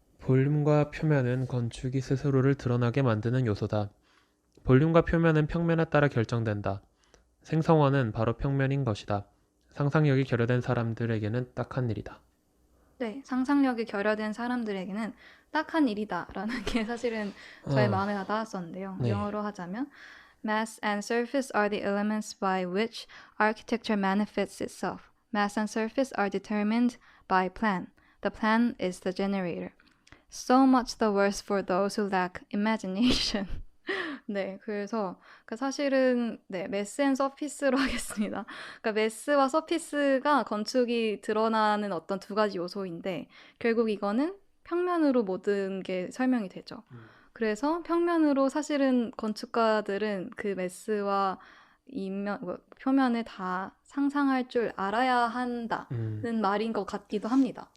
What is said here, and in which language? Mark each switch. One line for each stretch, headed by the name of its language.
Korean: 볼륨과 표면은 건축이 스스로를 드러나게 만드는 요소다. 볼륨과 표면은 평면에 따라 결정된다. 생성원은 바로 평면인 것이다. 상상력이 결여된 사람들에게는 딱한 일이다. 네, 상상력이 결여된 사람들에게는 딱한 일이다라는 게 사실은 저의 마음에 와닿았었는데요. 네. 영어로 하자면
English: Mass and surface are the elements by which architecture manifests itself. Mass and surface are determined by plan. The plan is the generator. So much the worse for those who lack imagination.
Korean: 네, 그래서 사실은 네, 매스 앤 서피스로 하겠습니다. 그러니까 매스와 서피스가 건축이 드러나는 어떤 두 가지 요소인데 결국 이거는 평면으로 모든 게 설명이 되죠. 그래서 평면으로 사실은 건축가들은 그 매스와 표면을 다 상상할 줄 알아야 한다는 말인 것 같기도 합니다.